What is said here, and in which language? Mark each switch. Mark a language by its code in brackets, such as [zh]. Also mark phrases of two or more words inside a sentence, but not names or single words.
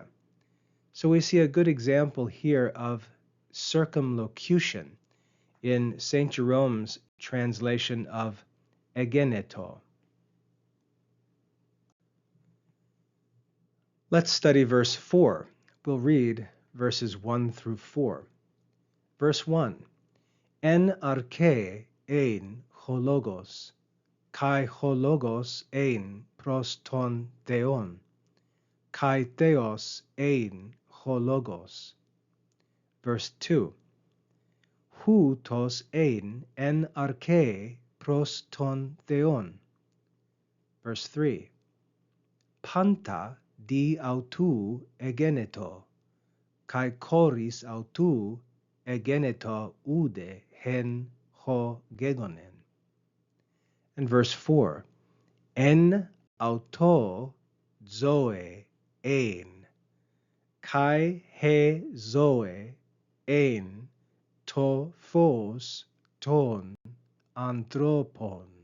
[en] So we see a good example here of circumlocution in St. Jerome's translation of egeneto. Let's study verse 4. We'll read verses 1 through 4. Verse 1. [el] Ἐν ἀρχῇ ἦν ὁ λόγος, καὶ ὁ λόγος ἦν πρὸς τὸν θεόν, καὶ θεὸς ἦν ὁ λόγος. [en] Verse 2. [el] Οὗτος ἦν ἐν ἀρχῇ πρὸς τὸν θεόν. [en] Verse 3. [el] Πάντα δι' αὐτοῦ ἐγένετο, καὶ χωρὶς αὐτοῦ ἐγένετο οὐδὲ ἓν ὃ γέγονεν. [en] And verse 4. [el] Ἐν αὐτῷ ζωὴ ἦν, καὶ ἡ ζωὴ ἦν τὸ φῶς τῶν ἀνθρώπων.